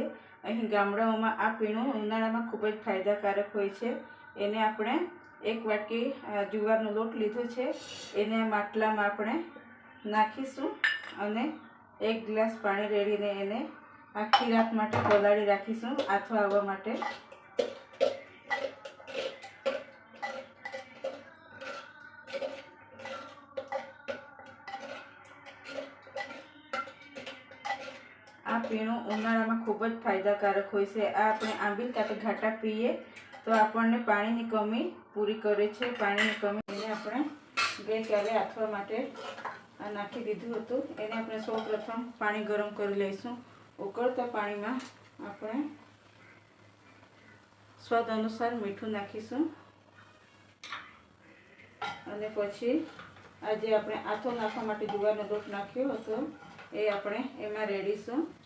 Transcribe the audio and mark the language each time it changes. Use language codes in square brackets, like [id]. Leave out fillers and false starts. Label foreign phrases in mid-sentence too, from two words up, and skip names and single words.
[gu] અહીં ગામડાઓમાં આ પીણું ઉનાળામાં ખૂબ જ ફાયદાકારક હોય છે। એને આપણે એક વાટકી જુવારનો લોટ લીધો છે, એને આ માટલામાં આપણે નાખીશું અને એક ગ્લાસ પાણી રેડીને એને આખી રાત માટે પલાળી રાખીશું આથો આવવા માટે। આ પીણું ઉનાળામાં ખૂબ જ ફાયદાકારક હોય છે। આ આપણે આંબીલ કા તો ઘાટા પીએ તો આપણને પાણીની કમી પૂરી કરે છે। પાણીની કમી એને આપણે ગઈકાલે આથવા માટે આ નાખી દીધું હતું। એને આપણે સૌપ્રથમ પાણી ગરમ કરી લઈશું। ઉકળતા પાણીમાં આપણે સ્વાદ અનુસાર મીઠું નાખીશું અને પછી આ જે આપણે આથો નાખવા માટે જુવારનો લોટ નાખ્યો હતો એ આપણે એમાં રેડીશું।